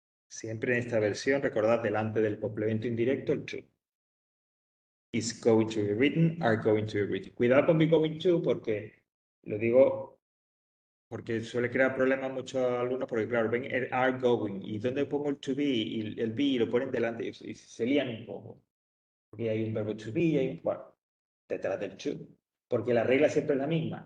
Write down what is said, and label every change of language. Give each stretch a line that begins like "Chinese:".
Spanish: Siempre en esta versión, recordad delante del complemento indirecto el to.
English: Is going to be written, are going to be written.
Spanish: Cuidado con be going to porque lo digo porque suele crear problemas a muchos alumnos porque claro, ven el are going y donde pongo el to be y el be lo ponen delante y se lían un poco. Porque hay un verbo to be y hay un, bueno, detrás del to. Porque la regla siempre es la misma.